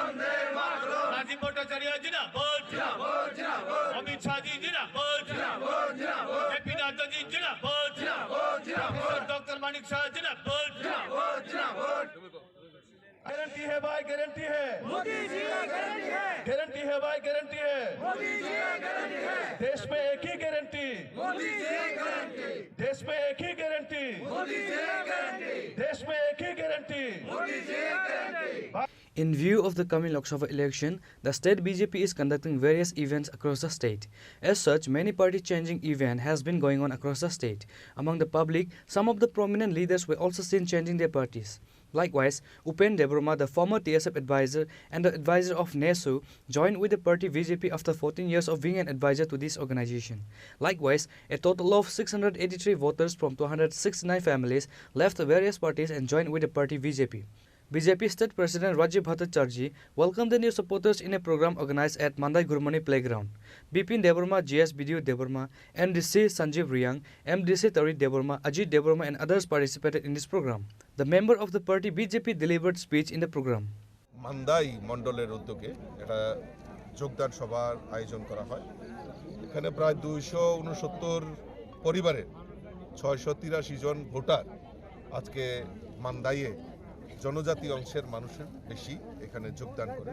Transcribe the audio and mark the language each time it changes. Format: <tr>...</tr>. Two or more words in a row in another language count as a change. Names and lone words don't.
<bn>রাজীব ভট্টাচার্য জিন্দাবাদ জিন্দাবাদ জিন্দাবাদ অমিত শাহ জি জিন্দাবাদ জিন্দাবাদ জিন্দাবাদ জেপি নাড্ডা জি জিন্দাবাদ জিন্দাবাদ জিন্দাবাদ ডক্টর মানিক শাহ জিন্দাবাদ জিন্দাবাদ জিন্দাবাদ</bn> <hi>गारंटी है भाई गारंटी है मोदी जी की गारंटी है गारंटी है भाई गारंटी है मोदी जी की गारंटी है देश में एक ही गारंटी मोदी जी की गारंटी देश में एक ही गारंटी मोदी जी की गारंटी देश में एक ही गारंटी मोदी जी की गारंटी</hi> <en>In view of the coming Lok Sabha election, the state BJP is conducting various events across the state. As such, many party-changing events has been going on across the state. Among the public, some of the prominent leaders were also seen changing their parties. Likewise, Upen Deborma, the former TSF advisor and the advisor of NESU, joined with the party BJP after 14 years of being an advisor to this organization. Likewise, a total of 683 voters from 269 families left the various parties and joined with the party BJP. BJP State President Rajiv Bhattacharjee welcomed the new supporters in a program organized at Mandai Gurmani Playground. Bipin Deborma, GS Bidio Deborma, MDC Sanjeev Riyang, MDC Tari Deborma, Ajit Deborma and others participated in this program. The member of the party BJP delivered speech in the program.</en> <bn>মান্দাই মণ্ডলের উদ্যোগে এটা যোগদান সভার আয়োজন করা হয়। এখানে প্রায় 269 পরিবারের 683 জন ভোটার আজকে মান্দাইয়ে জনজাতি অংশের মানুষের বেশি এখানে যোগদান করে।</bn>